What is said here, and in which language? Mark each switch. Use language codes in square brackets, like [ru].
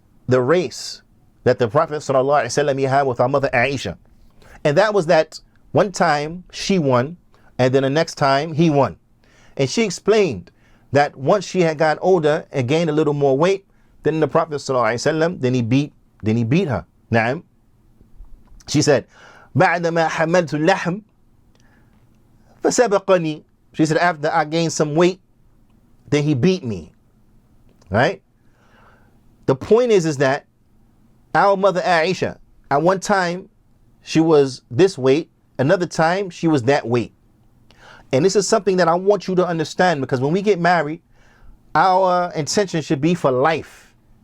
[en] the race that the Prophet ﷺ had with our mother Aisha. And that was that one time she won, and then the next time he won. And she explained that once she had gotten older and gained a little more weight, then the Prophet ﷺ, then he beat her. Naam. She said, [ar] بعدما حملت اللحم فسبقني. [en] She said, after I gained some weight, then he beat me. Right? The point is that our mother Aisha, at one time, she was this weight, another time, she was that weight. And this is something that I want you to understand, because when we get married, our intention should be for life.